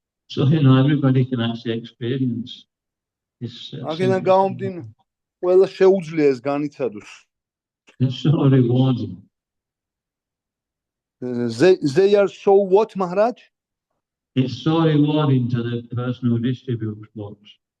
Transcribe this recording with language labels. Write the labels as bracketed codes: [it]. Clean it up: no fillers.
[en] So, everybody can actually experience this. [ka] აქედან გამომდინარე, ყველა შეუძლია ეს განიცადოს. [en] It's so rewarding. They are so what, Maharaj? It's so rewarding to the person who distributes books.